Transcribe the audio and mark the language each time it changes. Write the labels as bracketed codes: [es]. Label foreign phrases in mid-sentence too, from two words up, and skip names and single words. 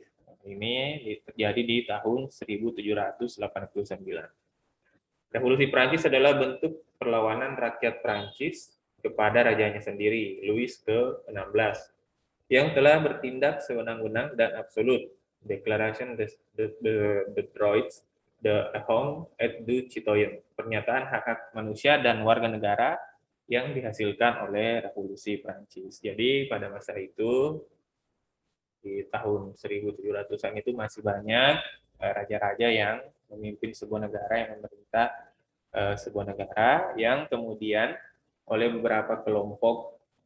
[id] Ini terjadi di tahun 1789. Revolusi Prancis adalah bentuk perlawanan rakyat Prancis kepada rajanya sendiri, Louis ke-16, yang telah bertindak sewenang-wenang dan absolut. [fr] Declaration de Droits de l'Homme et du Citoyen, [id] pernyataan hak-hak manusia dan warga negara yang dihasilkan oleh Revolusi Prancis. Jadi pada masa itu, di tahun 1700-an itu masih banyak raja-raja yang memimpin sebuah negara, yang memerintah sebuah negara, yang kemudian oleh beberapa kelompok